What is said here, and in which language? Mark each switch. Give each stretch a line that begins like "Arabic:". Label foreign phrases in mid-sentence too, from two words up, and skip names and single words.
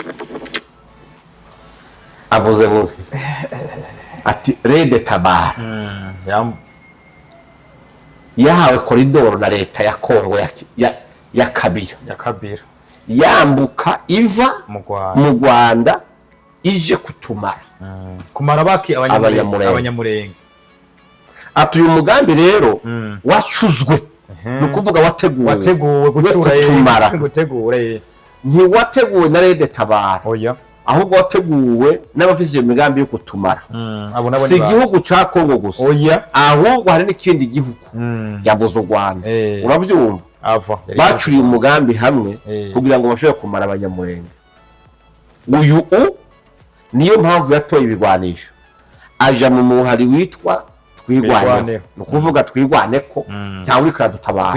Rundi: avuze ngo ati Rede Tabara yahawe koridoro na leta ya Kongo ya Kabira yambuka iva mu Rwanda ije kutumara kumara baki abanyamurenge atuye umugambi rero wacuzwe no kuvuga wateguwe gutegura ntiwateguwe na Rede Tabara ahubwo wateguwe n'abafite imigambi yo kutumara si igihugu ca Kongo gusa ahubwo hari n'ikindi gihugu yavuze u Rwanda uravyumva bacuriye umugambi hamwe kugira ngo bashobore kumara abanyamurenge uyu niyo mpamvu yatoye ibigwanisho aja mu muhari witwa twigwane no kuvuga twigwane ko ntawe uri kadutabara